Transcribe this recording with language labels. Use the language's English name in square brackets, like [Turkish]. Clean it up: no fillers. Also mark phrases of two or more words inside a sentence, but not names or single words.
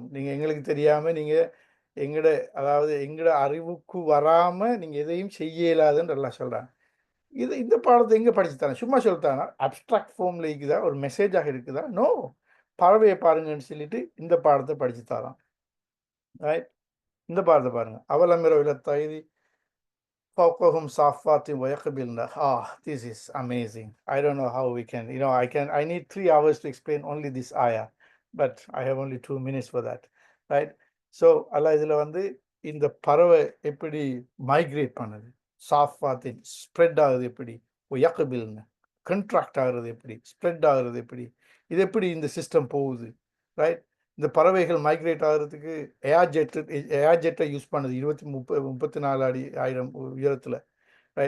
[Tamil] நீங்கள் எங்களுக்கு தெரியாமல் நீங்கள் எங்களோட அறிவுக்கு வராமல் நீங்கள் எதையும் செய்ய இயலாதுன்னு அல்லாஹ் சொல்கிறான். இந்த பாடத்தை எங்கே படிச்சுத்தானே? சும்மா சொல்லித்தானா? [English] abstract formil [Tamil] இருக்குதா? ஒரு மெசேஜாக இருக்குதா? நோ. பறவையை பாருங்கன்னு சொல்லிட்டு இந்த பாடத்தை படிச்சு தரான், ரைட்? இந்த பாடத்தை பாருங்க. [Arabic] أولم يروا إلى الطير فوقهم صافات ويقبلن. [English] This is amazing. I don't know how we can, I need 3 hours to explain only this ayah, but I have only 2 minutes for that, right? [Tamil] So Allah இதில் வந்து இந்த பறவை எப்படி மைக்ரேட் பண்ணுது, சாஃபாத்தின் ஸ்ப்ரெட் ஆகுது எப்படி, யக்பில்னு கண்ட்ராக்ட் ஆகுறது எப்படி, ஸ்ப்ரெட் ஆகுறது எப்படி, இது எப்படி இந்த சிஸ்டம் போகுது, ரைட்? இந்த பறவைகள் மைக்ரேட் ஆகிறதுக்கு [English] air jettai use [Tamil] பண்ணுது 34 அடி ஆயிரம் உயரத்தில், ரைட்?